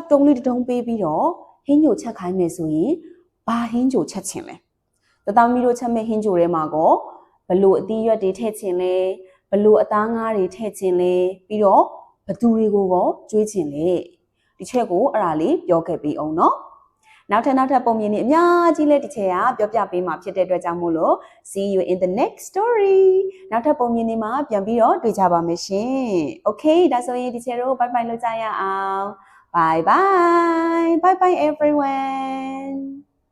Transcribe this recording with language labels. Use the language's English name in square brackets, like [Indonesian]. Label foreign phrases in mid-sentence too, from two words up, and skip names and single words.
[Burmese] တုံးလေးတုံးပေးပြီးတော့ဟင်းချိုချက်ခိုင်းမယ်ဆိုရင်ဘာဟင်းချိုချက်ချင်လဲတတောင်းမီတို့ချက်မဲ့ဟင်းချိုထဲမှာကော ဘလို့အသီးရွက်တွေထည့်ချင်လဲဘလို့အသားငါးတွေထည့်ချင်လဲပြီးတော့ဘသူတွေကိုရောကျွေးချင်လဲဒီချက်ကိုအဲ့ဒါလေးပြောခဲ့ပြီးအောင်နော်နောက်ထပ်ပုံမြင်နေအများကြီးလဲဒီချက်ကပြောပြပေးမှာဖြစ်တဲ့အတွက်ကြောင့်မို့လို့ [English] see you in the next story [Burmese] နောက်ထပ်ပုံမြင်နေမှာပြန်ပြီးတော့တွေ့ကြပါမယ်ရှင် okay ဒါဆိုရင်ဒီချက်တို့ [English] bye bye [Burmese] လို့ကြရအောင် [English] bye bye bye bye everyone